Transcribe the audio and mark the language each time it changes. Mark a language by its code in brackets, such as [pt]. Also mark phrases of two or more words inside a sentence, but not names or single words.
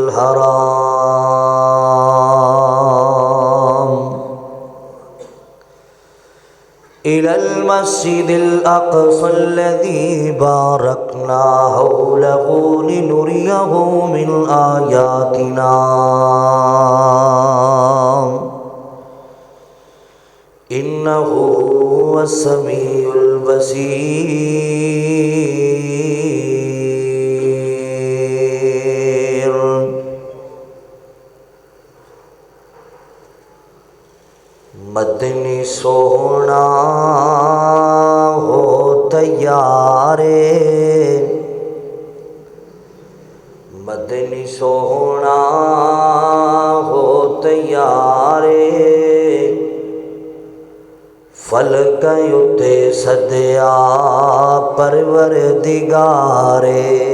[ar] الحرام إلى المسجد الأقصى الذي باركنا حوله لنريه من آياتنا إنه هو السميع البصير. [pa] مدنی سونا ہو تیارے، مدنی سونا ہو تیارے، فلک اتے سدیا پروردگارے.